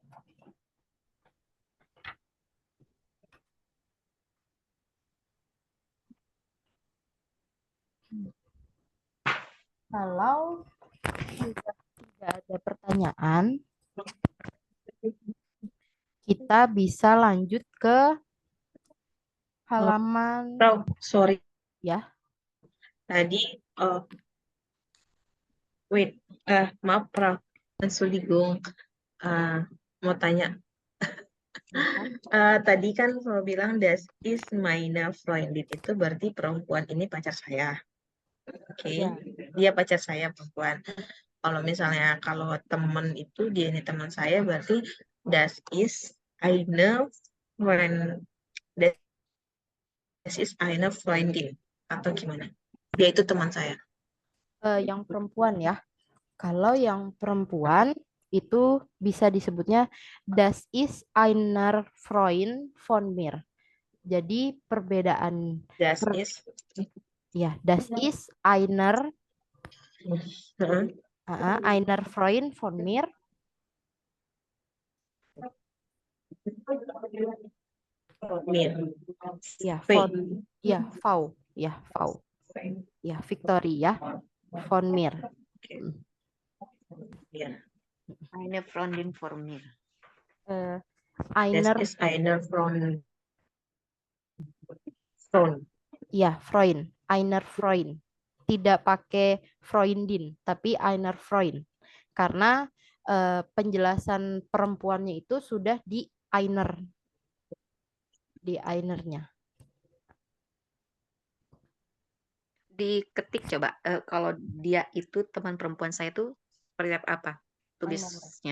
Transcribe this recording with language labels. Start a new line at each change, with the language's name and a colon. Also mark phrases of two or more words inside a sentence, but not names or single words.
Indonesian: Kalau tidak ada pertanyaan, kita bisa lanjut ke halaman
English: Prof, sorry.
Indonesian: ya. Tadi, wait, maaf Prof, Entschuldigung, mau tanya. Tadi kan Prof bilang
German: das ist meine Freundin,
Indonesian: itu berarti perempuan ini pacar saya. Oke, Ya. dia pacar saya perempuan. Kalau misalnya kalau temen itu dia ini teman saya, berarti
German: das ist eine Freund, das ist eine Freundin
Indonesian: atau gimana? Dia itu teman saya. Yang perempuan ya. Kalau yang perempuan itu bisa disebutnya
German: das ist einer Freund von mir.
Indonesian: Jadi perbedaan
German: Das ist ya, das ist einer Heeh. einer Freund von mir. Mir.
Indonesian: Ya, V. von ya, V. Ya, V. Ya, Victory ya.
German: Von mir. Ja. Eine Freundin
English: for me.
German: Das Einer ist eine Freund. ya, Freund. Einer Freund.
Indonesian: Tidak pakai Freundin, tapi
German: einer Freund.
Indonesian: Karena penjelasan perempuannya itu sudah di einer. Di einernya. Diketik coba, kalau dia itu teman perempuan saya itu seperti apa tulisnya?